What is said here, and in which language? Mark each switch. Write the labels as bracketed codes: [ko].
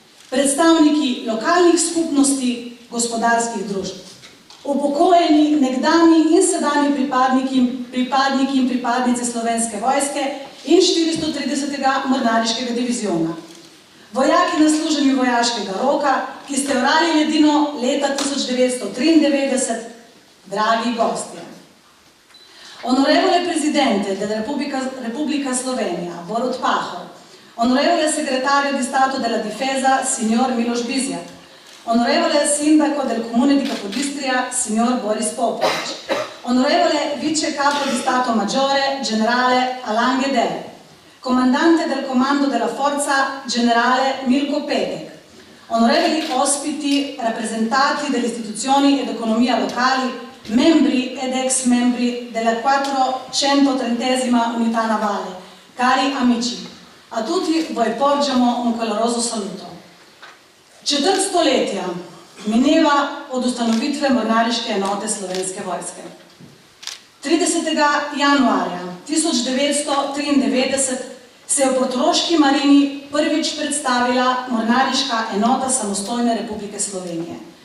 [sl] predstavniki lokalnih skupnosti, gospodarskih družb, upokojeni, nekdanji in sedanji pripadniki in pripadnice Slovenske vojske in 430. mornariškega diviziona, vojaki na služenju vojaškega roka, ki ste orali ledino leta 1993, dragi gostje. [it] Onorevole Presidente della Repubblica Slovenija, Borut Pahor, onorevole segretario di Stato della Difesa, signor Miloš Bizjak, onorevole sindaco del Comune di Capodistria, signor Boris Popovič, onorevole vice capo di Stato Maggiore, generale Alan Geder, comandante del Comando della Forza, generale Milko Petek, onorevoli ospiti, rappresentanti delle istituzioni ed economia locali, membri ed ex membri della 430ª Unità Navale, cari amici, a tutti voi porgiamo un caloroso saluto. [sl] Četrt stoletja mineva od ustanovitve mornariške enote Slovenske vojske. 30. januarja 1993 se je v Portoroški marini prvič predstavila mornariška enota samostojne Republike Slovenije.